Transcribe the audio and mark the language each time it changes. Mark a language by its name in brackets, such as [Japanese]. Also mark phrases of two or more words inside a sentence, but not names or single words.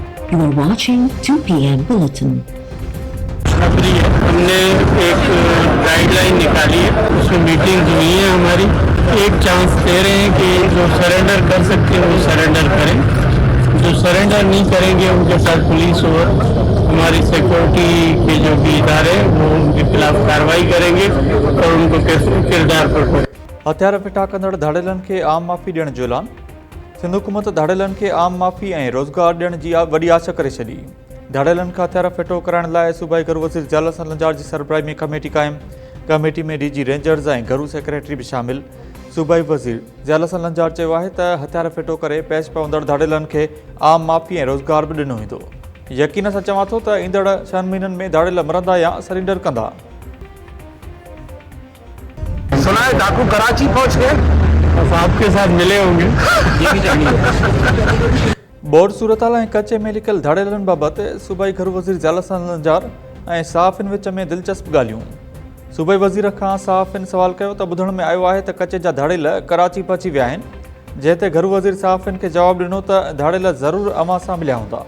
[English] You are watching 2 PM Bulletin. [Urdu] ہم نے ایک گائیڈ لائن نکالی ہے، اس میں میٹنگ ہوئی ہے ہماری. ایک چانس دے رہے ہیں کہ جو سرینڈر کر سکتے ہیں وہ سرینڈر کریں، جو سرینڈر نہیں کریں گے ان کے ساتھ پولیس اور ہماری سیکیورٹی کے جو بھی ادارے ہیں وہ ان کے خلاف کارروائی کریں گے اور ان کو کردار پر [Sindhi] हथियार फिटा कंदड़ धाड़ेलनि खे आम माफ़ी ॾियण जो ऐलान। सिंध हुकूमत धाड़ेलनि खे आम माफ़ी ऐं रोज़गार ॾियण जी वॾी आश करे छॾी। धाड़ेलनि खां हथियार फिटो कराइण लाइ सूबाई घरू वज़ीर ज़ियाल हसन लंजार जी सरबराही में कमेटी क़ाइमु। कमेटी में DG रेंजर्स ऐं घरू सेक्रेटरी बि शामिल। सूबाई वज़ीर ज़ियाल हसन लंजार चयो आहे त हथियार फिटो करे पेश पवंदड़ धाड़ेलनि खे आम माफ़ी ऐं रोज़गार बि ॾिनो वेंदो। यकीन सां चवां थो त ईंदड़ 6 महीननि में धाड़ेल मरंदा या सरेंडर कंदा। [Urdu] سنا ہے ڈاکو کراچی پہنچ گئے, بس آپ کے ساتھ ملے ہوں گے. یہ بھی جانیے. [Sindhi] बोर्ड सूरताल ऐं कचे में लिखियल धाड़ेलनि बाबति सूबाई घरू वज़ीर ज़ियाल हसन लंजार ऐं साफ़िन विच में दिलचस्प ॻाल्हियूं। सूबाई वज़ीर खां साफ़िन सवाल कयो त ॿुधण में आयो आहे त कचे जा धाड़ेल कराची पहुची विया आहिनि, जंहिं ते घरू वज़ीर साफ़िन खे जवाबु ॾिनो त धाड़ेल ज़रूरु अवां सां मिलिया हूंदा।